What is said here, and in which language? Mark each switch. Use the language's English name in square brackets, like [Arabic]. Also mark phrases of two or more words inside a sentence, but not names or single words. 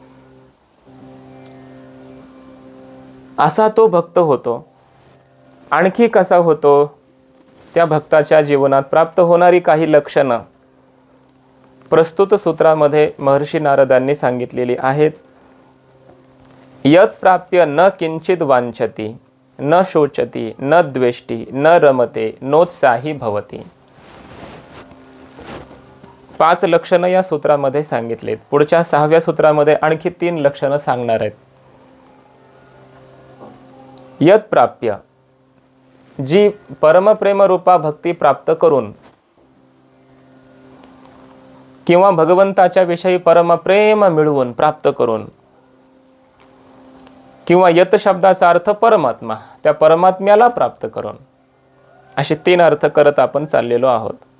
[Marathi] असा तो भक्त होतो। आणखी कसा होतो? त्या भक्ताच्या जीवनात प्राप्त होणारी काही लक्षणं प्रस्तुत सूत्रामध्ये महर्षी नारदांनी सांगितलेली आहेत। [Sanskrit] यत् प्राप्य न किंचित वांछति न शोचति न द्वेष्टि न रमते नोत्साही भवति। [Marathi] 5 लक्षणं या सूत्रामध्ये सांगितलेत। पुढच्या 6व्या सूत्रामध्ये आणखी 3 लक्षणं सांगणार आहेत। [Sanskrit] यत् प्राप्य, [Marathi] जी परमप्रेम रूपा भक्ती प्राप्त करून किंवा भगवंताच्या विषयी परमप्रेम मिळवून प्राप्त करून, किंवा यत शब्दाचा अर्थ परमात्मा, त्या परमात्म्याला प्राप्त करून, असे 3 अर्थ करत आपण चाललेलो आहोत.